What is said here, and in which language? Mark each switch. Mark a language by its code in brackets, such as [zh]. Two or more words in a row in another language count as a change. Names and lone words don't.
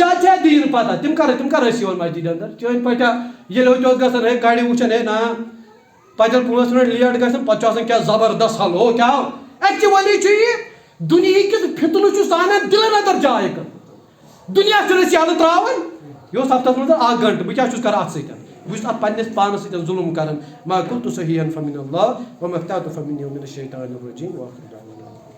[ks] زیادٕ چھِ دیٖن پتہ تِم کر ٲسۍ یِوان مسجد اندر چٲنۍ پٲٹھۍ ییٚلہِ ہوٚتہِ اوس گژھان ہے گاڑِ وٕچھان ہے نہ پتہٕ ییٚلہِ 5 [en] minute late [ks] گژھان پتہٕ چھُ آسان کیٛاہ زبردست حل ہو کیٛاہ ایکچُؤلی چھُ یہِ دُنہِکِس فِتنہٕ چھُ سانٮ۪ن دِلن اندر جاے کٔرمٕژ دُنیا چھُنہٕ أسۍ یلہٕ تراوان یہِ اوس ہفتس منٛز 1 گنٹہٕ بہٕ کیٛاہ چھُس کران اتھ سۭتۍ بہٕ چھُس اتھ پننِس پانس سۭتۍ ظُلم کران [ar] ما كنت صحيحا فمن الله وما اخطأت فمني ومن الشيطان الرجيم